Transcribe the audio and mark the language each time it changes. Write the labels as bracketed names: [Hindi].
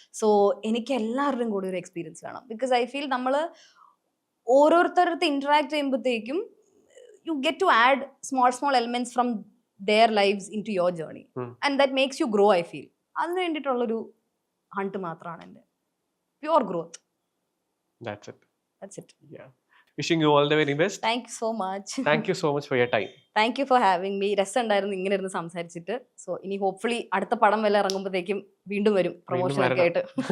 [English] so [Malayalam] എനിക്ക് എല്ലാവരുടെയും കൂടി ഒരു [English] experience [Malayalam] വേണം. [English] because I feel [Malayalam] നമ്മൾ ഓരോരുത്തരടുത്ത് [English] interact [Malayalam] ചെയ്യുമ്പോഴത്തേക്കും [English] You get to add small elements from their lives into your journey, and that makes you grow. I feel [Malayalam] അതിന് വേണ്ടിയിട്ടുള്ളൊരു [English] hunt [Malayalam] മാത്രമാണ് എൻ്റെ [English] Pure growth. That's it. Yeah. Wishing you all the very best. Thank you so much. Thank you so much for your time. Thank you for having me. [Malayalam] രസം ഉണ്ടായിരുന്നു ഇങ്ങനെ ഇരുന്ന് സംസാരിച്ചിട്ട്. So ഇനി hopefully അടുത്ത പടം വല്ല ഇറങ്ങുമ്പോഴത്തേക്കും വീണ്ടും വരും പ്രൊമോഷൻ ഒക്കെ ആയിട്ട്.